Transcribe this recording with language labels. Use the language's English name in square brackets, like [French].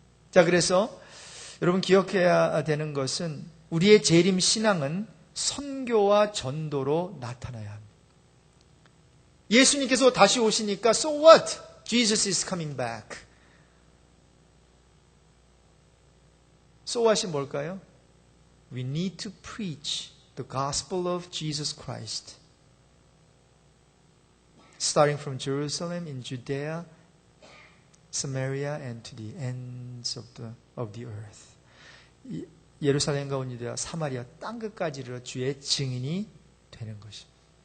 [Korean] 자, 그래서 여러분 기억해야 되는 것은 우리의 재림 신앙은 선교와 전도로 나타나야 합니다. 예수님께서 다시 오시니까 [English] So what? Jesus is coming back. [Korean] So what이 뭘까요? [English] We need to preach the gospel of Jesus Christ. Starting from Jerusalem in Judea, Samaria and to the ends of the earth. [Korean] 예루살렘과 온 유대와 사마리아 땅끝까지 이르러 주의 증인이 되는 것입니다.